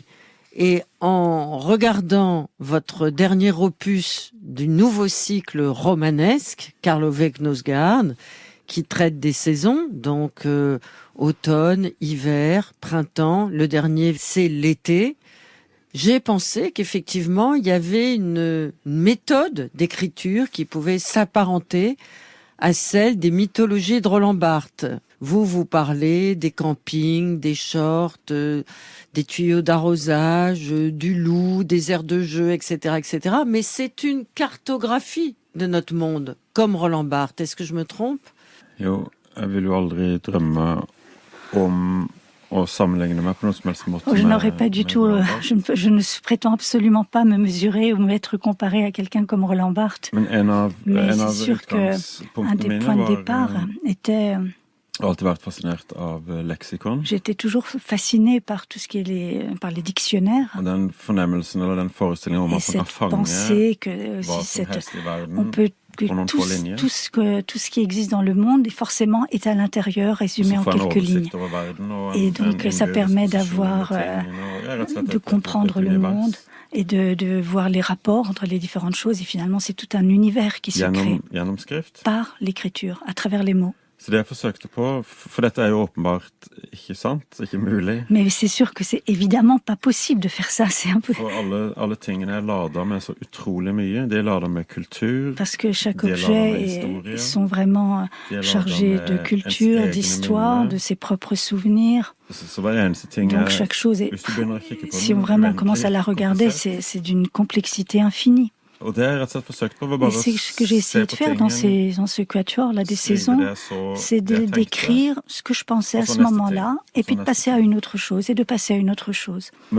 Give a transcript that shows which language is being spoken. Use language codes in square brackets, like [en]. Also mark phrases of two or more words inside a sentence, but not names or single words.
[fr] Et en regardant votre dernier opus du nouveau cycle romanesque, Karl Ove Knausgaard, qui traite des saisons, donc automne, hiver, printemps, le dernier c'est l'été, j'ai pensé qu'effectivement il y avait une méthode d'écriture qui pouvait s'apparenter à celle des mythologies de Roland Barthes. Vous parlez des campings, des shorts, des tuyaux d'arrosage, du loup, des aires de jeu, etc., etc. Mais c'est une cartographie de notre monde, comme Roland Barthes. Est-ce que je me trompe? [no] Jo, jeg vil jo aldri drømme om å sammenligne meg på noen som helst måte. [fr] Je n'aurais pas du tout, je ne prétends absolument pas me mesurer ou m'être comparé à quelqu'un comme Roland Barthes. Mais c'est sûr qu'un des points de départ était... J'étais toujours fasciné par tout ce qui est par les dictionnaires. Et cette pensée que on peut tout ce qui existe dans le monde forcément est à l'intérieur, résumé en quelques lignes. Et donc ça permet de comprendre le monde et de voir les rapports entre les différentes choses. Et finalement, c'est tout un univers qui se crée par l'écriture, à travers les mots. [no] Så det jeg forsøkte på, for dette er jo åpenbart ikke sant, ikke mulig. [fr] Mais c'est sûr que c'est évidemment pas possible de faire ça, c'est un peu... [no] For alle tingene er ladet med så utrolig mye, de er ladet med kultur. [fr] Parce que chaque objet sont vraiment chargés de culture, d'histoire, de ses propres souvenirs. Donc chaque chose est... Si on vraiment commence à la regarder, c'est d'une complexité infinie. c'est ce que j'ai essayé de faire dans ce quatuor là des saisons, c'est d'écrire ce que je pensais à ce moment-là, et puis de passer à une autre chose, et de passer à une autre chose.